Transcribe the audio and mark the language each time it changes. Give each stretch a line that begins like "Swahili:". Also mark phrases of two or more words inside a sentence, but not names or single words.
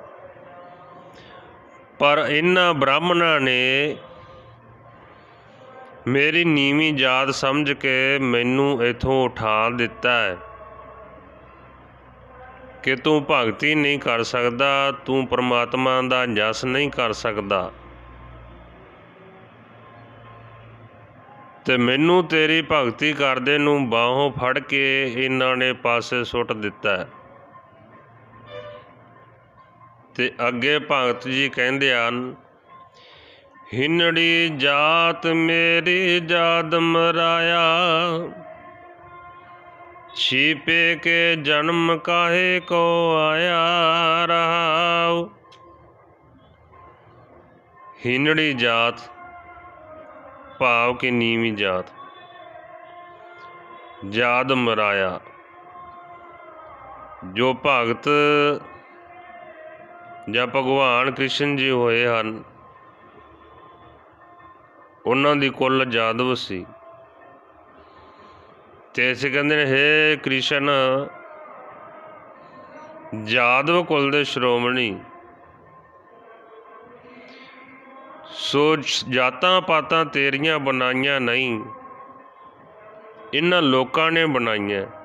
Punjabi: ਪਰ ਇਨ੍ਹਾਂ ਬ੍ਰਾਹਮਣਾਂ ਨੇ ਮੇਰੀ ਨੀਵੀਂ ਜਾਤ ਸਮਝ ਕੇ ਮੈਨੂੰ ਇਥੋਂ ਉਠਾ ਦਿੱਤਾ ਹੈ ਕਿ ਤੂੰ ਭਗਤੀ ਨਹੀਂ ਕਰ ਸਕਦਾ, ਤੂੰ ਪਰਮਾਤਮਾ ਦਾ ਜਸ ਨਹੀਂ ਕਰ ਸਕਦਾ, ਤੇ ਮੈਨੂੰ ਤੇਰੀ ਭਗਤੀ ਕਰਦੇ ਨੂੰ ਬਾਹੋਂ ਫੜ ਕੇ ਇਨ੍ਹਾਂ ਨੇ ਪਾਸੇ ਸੁੱਟ ਦਿੱਤਾ ਹੈ। ਤੇ ਅੱਗੇ ਭਗਤ ਜੀ ਕਹਿੰਦੇ ਹਨ, ਹਿਨੜੀ ਜਾਤ ਮੇਰੀ ਜਾਦ ਮਰਾਇਆ, ਛਿਪੇ ਕੇ ਜਨਮ ਕਾਹੇ ਕੋ ਆਇਆ ਰਹਾਓ। ਹਿਨੜੀ ਜਾਤ ਭਾਵ ਕੀ ਨੀਵੀਂ ਜਾਤ, ਜਾਦ ਮਰਾਇਆ, ਜੋ ਭਗਤ ਜਾਂ ਭਗਵਾਨ ਕ੍ਰਿਸ਼ਨ ਜੀ ਹੋਏ ਹਨ, ਉਹਨਾਂ ਦੀ ਕੁੱਲ ਜਾਦਵ ਸੀ। ਤੇ ਅਸੀਂ ਕਹਿੰਦੇ ਨੇ, ਹੇ ਕ੍ਰਿਸ਼ਨ, ਜਾਦਵ ਕੁਲ ਦੇ ਸ਼੍ਰੋਮਣੀ, ਸੋ ਜਾਤਾਂ ਪਾਤਾਂ ਤੇਰੀਆਂ ਬਣਾਈਆਂ ਨਹੀਂ, ਇਹਨਾਂ ਲੋਕਾਂ ਨੇ ਬਣਾਈਆਂ।